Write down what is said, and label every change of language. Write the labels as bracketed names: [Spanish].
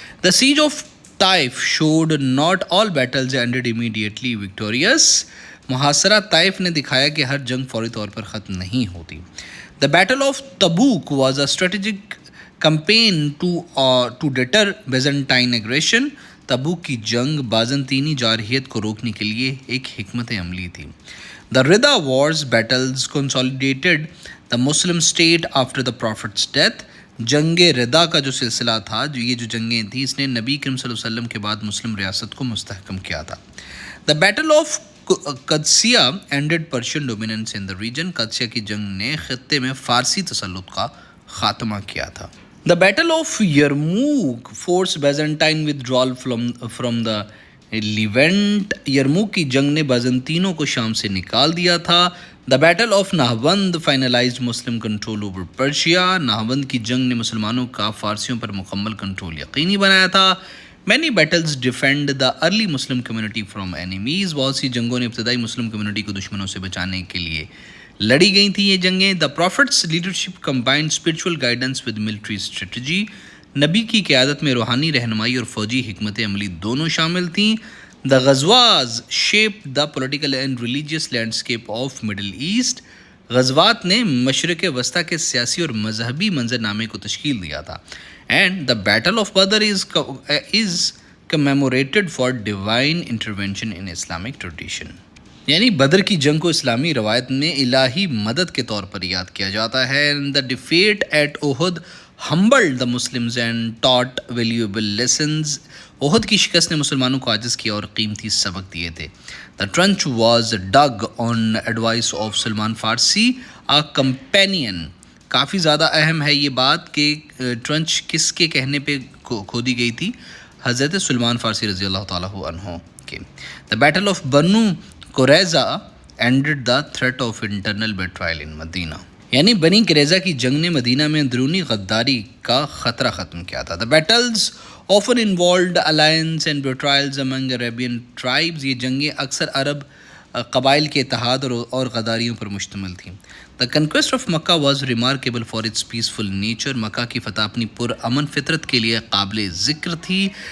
[English] The siege of Taif showed not all battles ended immediately victorious. [Urdu] محاصرہ طائف نے دکھایا کہ ہر جنگ فوری طور پر ختم نہیں ہوتی. [English] The Battle of Tabuk was a strategic campaign to deter Byzantine aggression. [Urdu] تبوک کی جنگ بازنطینی جارحیت کو روکنے کے لیے ایک حکمت عملی تھی. [English] The Rida Wars battles consolidated the Muslim state after the Prophet's death. [Urdu] جنگ ردا کا جو سلسلہ تھا، یہ جو جنگیں تھیں، اس نے نبی کریم صلی اللہ علیہ وسلم کے بعد مسلم ریاست کو مستحکم کیا تھا. [English] The Battle of قادسیہ ended Persian dominance in the region. [Urdu] Qadisiyyah کی جنگ نے خطے میں فارسی تسلط کا خاتمہ کیا تھا. [English] The Battle of Yarmouk forced Byzantine withdrawal from the Levant. [Urdu] Yarmouk کی جنگ نے بازنطینوں کو شام سے نکال دیا تھا. [English] The Battle of Nahawand finalized Muslim control over Persia. [Urdu] Nahavand کی جنگ نے مسلمانوں کا فارسیوں پر مکمل کنٹرول یقینی بنایا تھا. [English] Many battles defend the early Muslim community from enemies. [Urdu] بہت سی جنگوں نے ابتدائی مسلم کمیونٹی کو دشمنوں سے بچانے کے لیے لڑی گئی تھیں یہ جنگیں. [English] The Prophet's leadership combined spiritual guidance with military strategy. [Urdu] نبی کی قیادت میں روحانی رہنمائی اور فوجی حکمت عملی دونوں شامل تھیں. [English] The Ghazwas shaped the political and religious landscape of Middle East. [Urdu] غزوات نے مشرق وسطیٰ کے سیاسی اور مذہبی منظرنامے کو تشکیل دیا تھا. [English] And the Battle of Badr is commemorated for divine intervention in Islamic tradition. [Urdu] یعنی بدر کی جنگ کو اسلامی روایت میں الہی مدد کے طور پر یاد کیا جاتا ہے. [English] The defeat at Uhud humbled the Muslims and taught valuable lessons. [Urdu] عہد کی شکست نے مسلمانوں کو عاجز کیا اور قیمتی سبق دیے تھے. [English] The trench was dug on advice of سلمان فارسی, a companion. [Urdu] کافی زیادہ اہم ہے یہ بات کہ ٹرنچ کس کے کہنے پہ کھودی گئی تھی, حضرت سلمان فارسی رضی اللہ تعالیٰ عنہ کے. [English] The Battle of Banu Qurayza ended the threat of internal betrayal in Medina. [Urdu] یعنی بنی قریظہ کی جنگ نے مدینہ میں اندرونی غداری کا خطرہ ختم کیا تھا. [English] The battles often involved alliance and betrayals among Arabian tribes. [Urdu] یہ جنگیں اکثر عرب قبائل کے اتحاد اور غداریوں پر مشتمل تھیں. [English] The conquest of Makkah was remarkable for its peaceful nature. [Urdu] مکہ کی فتح اپنی پرامن فطرت کے لیے قابل ذکر تھی.